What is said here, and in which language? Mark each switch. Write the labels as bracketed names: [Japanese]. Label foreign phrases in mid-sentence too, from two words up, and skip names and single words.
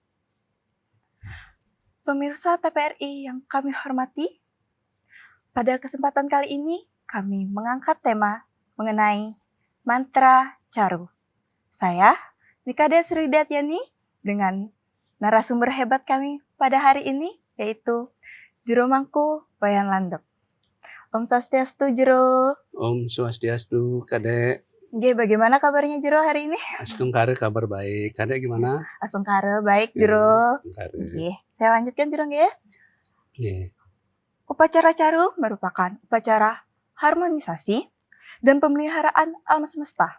[Indonesian] Pemirsa TPRI yang kami hormati, pada kesempatan kali ini kami mengangkat tema mengenai mantra caru. Saya, Nikade Sridatyani, dengan narasumber hebat kami pada hari ini, yaitu Jero Mangku Bayan Landep. Om Swastiastu, Jero. Om Swastiastu, Kadek. Oke, bagaimana kabarnya Jero hari ini? Astungkare kabar baik. Kadek gimana? Astungkare baik, Jero. Oke, saya lanjutkan Jero ya. Oke. Upacara caru merupakan upacara harmonisasi dan pemeliharaan alam semesta.